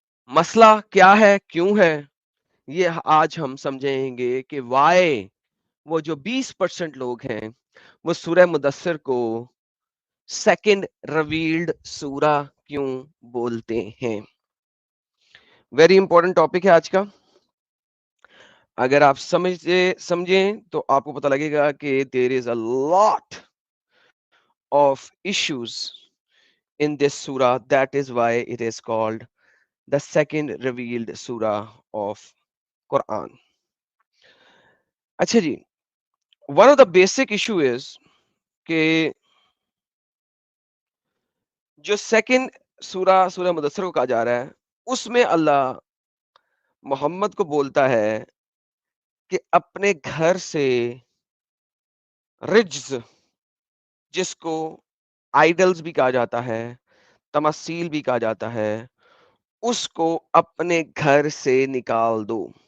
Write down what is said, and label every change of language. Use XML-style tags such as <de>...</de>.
<ur>مسئلہ کیا ہے، کیوں ہے، یہ آج ہم سمجھیں گے کہ وائی وہ جو 20% لوگ ہیں وہ سورہ مدثر کو سیکنڈ ریویلڈ سورہ کیوں بولتے ہیں. ویری امپورٹنٹ ٹاپک ہے آج کا. اگر آپ سمجھیں تو آپ کو پتہ لگے گا کہ there is a lot of issues in this surah.</ur> <en>That is why it is called the second revealed surah of Quran.</en> <ur>اچھا جی، one of the basic issue is کہ جو سیکنڈ سورہ مدثر کو کہا جا رہا ہے اس میں اللہ محمد کو بولتا ہے کہ اپنے گھر سے رجز، جس کو آئیڈلز بھی کہا جاتا ہے، تماثیل بھی کہا جاتا ہے، اس کو اپنے گھر سے نکال دو.</ur>